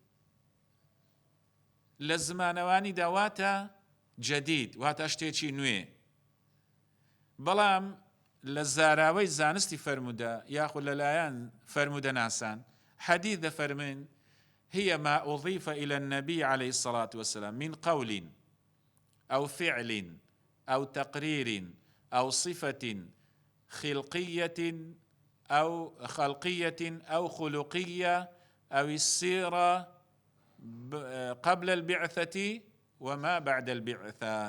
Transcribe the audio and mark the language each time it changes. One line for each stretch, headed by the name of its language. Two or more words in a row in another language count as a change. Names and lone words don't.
Central Kurdish: لە زمانەوانی داواتە جەدید واتە شتێکی نوێ بەڵام لە زاراوەی زانستی فەرموودە یاخود لەلایەن فەرموودە ناسان حەدیث دەفەرمن
Arabic: هي ما أضيف إلى النبي عليه الصلاة والسلام من قول أو فعل أو تقرير أو صفة خلقية أو خلقية أو خلقية أو السيرة قبل البعثة وما بعد البعثة.